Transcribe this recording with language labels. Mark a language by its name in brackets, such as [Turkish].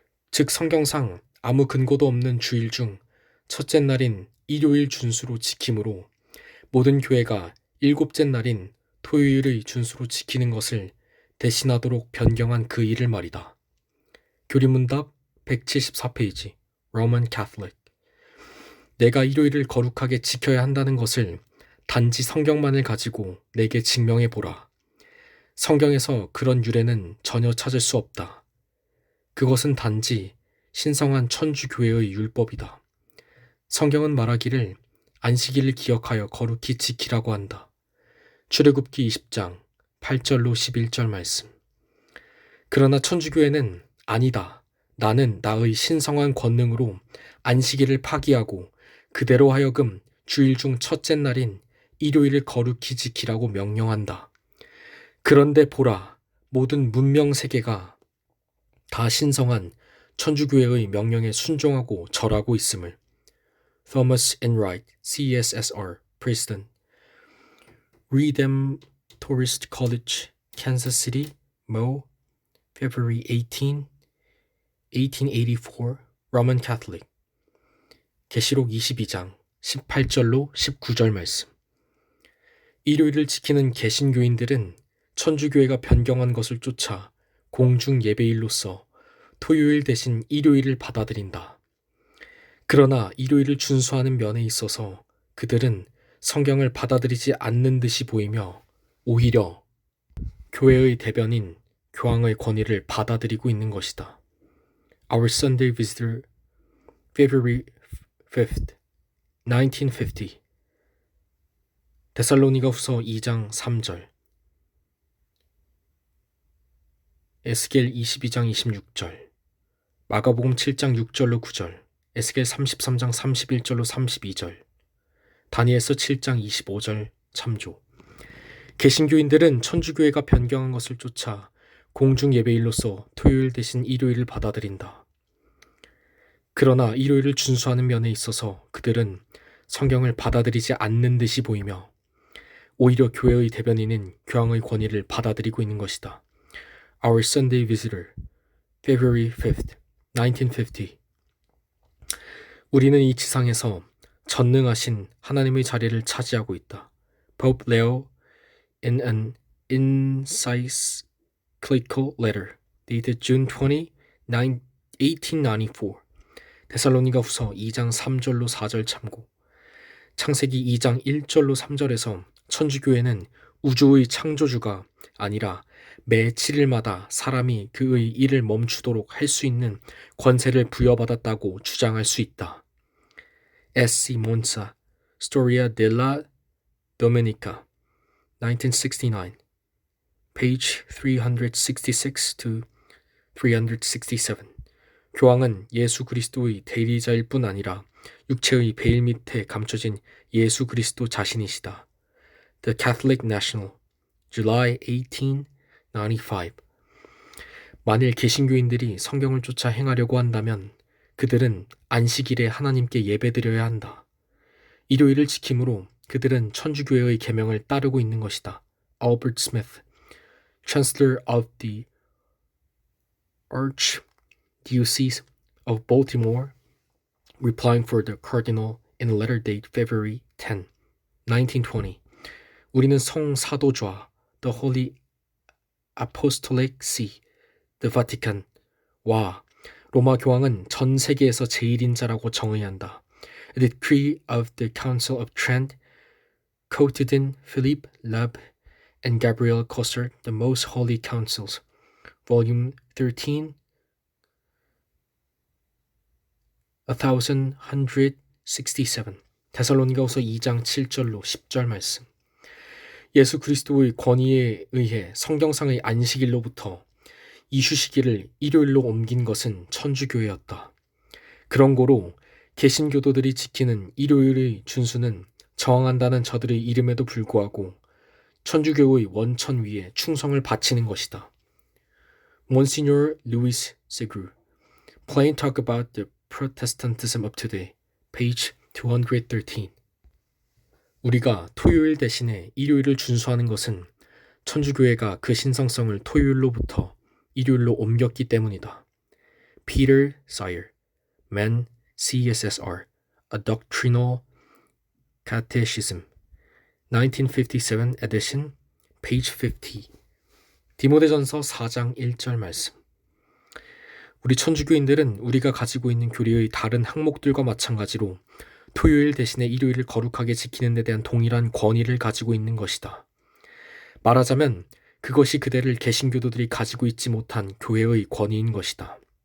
[Korean] 즉 성경상 아무 근거도 없는 주일 중 첫째 날인 일요일 준수로 지킴으로 모든 교회가 일곱째 날인 토요일의 준수로 지키는 것을 대신하도록 변경한 그 일을 말이다. 교리문답 [English] 174페이지 Roman Catholic. [Korean] 내가 일요일을 거룩하게 지켜야 한다는 것을 단지 성경만을 가지고 내게 증명해 보라. 성경에서 그런 유래는 전혀 찾을 수 없다. 그것은 단지 신성한 천주교회의 율법이다. 성경은 말하기를 안식일을 기억하여 거룩히 지키라고 한다. 출애굽기 20장 8절로 11절 말씀. 그러나 천주교회는 아니다. 나는 나의 신성한 권능으로 안식일을 파기하고 그대로 하여금 주일 중 첫째 날인 일요일을 거룩히 지키라고 명령한다. 그런데 보라, 모든 문명 세계가 다 신성한 천주교회의 명령에 순종하고 절하고 있음을. [English] Thomas Enright, CSSR, Princeton, Redemptorist College, Kansas City, Mo, February 18, 1884, Roman Catholic. [Korean] 계시록 22장 18절로 19절 말씀. 일요일을 지키는 개신교인들은 천주교회가 변경한 것을 쫓아 공중 예배일로서 토요일 대신 일요일을 받아들인다. 그러나 일요일을 준수하는 면에 있어서 그들은 성경을 받아들이지 않는 듯이 보이며 오히려 교회의 대변인 교황의 권위를 받아들이고 있는 것이다. [English] Our Sunday Visitor, February 5th, 1950. [Korean] 데살로니가 후서 2장 3절. 에스겔 22장 26절. 마가복음 7장 6절로 9절. 에스겔 33장 31절로 32절. 다니엘서 7장 25절 참조. 개신교인들은 천주교회가 변경한 것을 쫓아 공중 예배일로서 토요일 대신 일요일을 받아들인다. 그러나 일요일을 준수하는 면에 있어서 그들은 성경을 받아들이지 않는 듯이 보이며 오히려 교회의 대변인인 교황의 권위를 받아들이고 있는 것이다. [English] Our Sunday Visitor, February 5th, 1950. [Korean] 우리는 이 지상에서 전능하신 하나님의 자리를 차지하고 있다. [English] Pope Leo in an encyclical letter dated June 20, 1894. [Korean] 데살로니가 후서 2장 3절로 4절 참고. 창세기 2장 1절로 3절에서 천주교회는 우주의 창조주가 아니라 매 7일마다 사람이 그의 일을 멈추도록 할 수 있는 권세를 부여받았다고 주장할 수 있다. [English] S.C. Monza, Storia della Domenica, 1969, page 366 to 367. [Korean] 교황은 예수 그리스도의 대리자일 뿐 아니라 육체의 베일 밑에 감춰진 예수 그리스도 자신이시다. [English] The Catholic National, July 18, 95. [Korean] 만일 개신교인들이 성경을 쫓아 행하려고 한다면 그들은 안식일에 하나님께 예배드려야 한다. 일요일을 지킴으로 그들은 천주교회의 계명을 따르고 있는 것이다. [English] Albert Smith, Chancellor of the Archdiocese of Baltimore, replying for the Cardinal in a letter dated February 10, 1920. [Korean] 우리는 성사도좌, [English] the Holy Apostolic See, the Vatican, [Korean] 와 로마 교황은 전 세계에서 제일인자라고 정의한다. [English] A decree of the Council of Trent, quoted in Philippe Lab and Gabriel Cossert, The Most Holy Councils, Volume 13, 1167. [Korean] 데살로니가후서 2장 7절로 10절 말씀. 예수 그리스도의 권위에 의해 성경상의 안식일로부터 이슈시기를 일요일로 옮긴 것은 천주교회였다. 그런 고로 개신교도들이 지키는 일요일의 준수는 저항한다는 저들의 이름에도 불구하고 천주교의 원천 위에 충성을 바치는 것이다. [English] Monsignor Louis Segru, Plain Talk About the Protestantism of Today, page 213. [Korean] 우리가 토요일 대신에 일요일을 준수하는 것은 천주교회가 그 신성성을 토요일로부터 일요일로 옮겼기 때문이다. [English] Peter Sire, Man, CSSR, A Doctrinal Catechism, 1957 edition, page 50. [Korean] 디모데전서 4장 1절 말씀. 우리 천주교인들은 우리가 가지고 있는 교리의 다른 항목들과 마찬가지로 토요일 대신에 일요일을 거룩하게 지키는 데 대한 동일한 권위를 가지고 있는 것이다. 말하자면 그것이 그대를 개신교도들이 가지고 있지 못한 교회의 권위인 것이다.